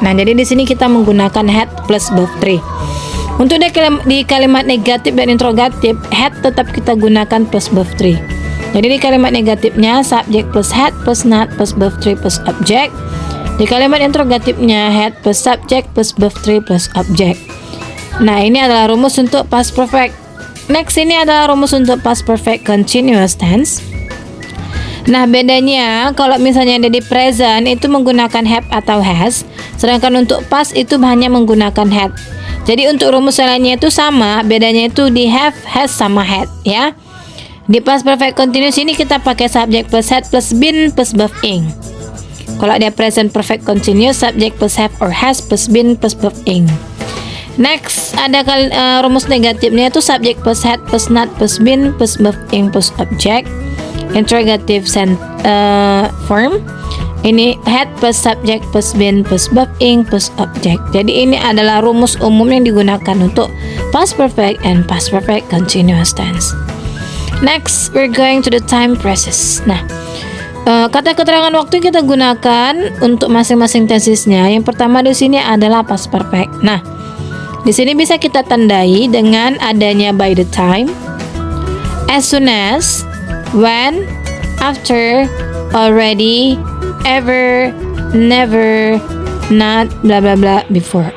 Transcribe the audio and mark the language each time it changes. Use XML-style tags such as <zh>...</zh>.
<id>Nah, jadi di sini kita menggunakan had plus verb 3. Untuk di kalimat negatif dan interrogatif, had tetap kita gunakan plus verb 3. Jadi di kalimat negatifnya subject plus had plus not plus verb 3 plus object. Di kalimat interrogatifnya had plus subject plus verb 3 plus object. Nah, ini adalah rumus untuk past perfect. Next, ini adalah rumus untuk past perfect continuous tense. Nah, bedanya kalau misalnya ada di present itu menggunakan have atau has, sedangkan untuk past itu hanya menggunakan had. Jadi untuk rumus lainnya itu sama, bedanya itu di have, has sama had, ya. Di past perfect continuous ini kita pakai subject plus had plus been plus verb ing. Kalau ada present perfect continuous, subject plus have or has plus been plus verb ing. Next, ada rumus negatifnya itu subject plus had plus not plus been plus verb ing plus object.</id> <en>Interrogative form.</en> <id>Ini had plus subject plus been plus verb ing plus object. Jadi ini adalah rumus umum yang digunakan untuk past perfect and past perfect continuous tense.</id> <en>Next, we're going to the time process.</en> <id>Nah, kata keterangan waktu yang kita gunakan untuk masing-masing tensesnya. Yang pertama di sini adalah past perfect. Nah, di sini bisa kita tandai dengan adanya by the time, as soon as, when, after, already, ever, never, not, bla bla bla, before.</id>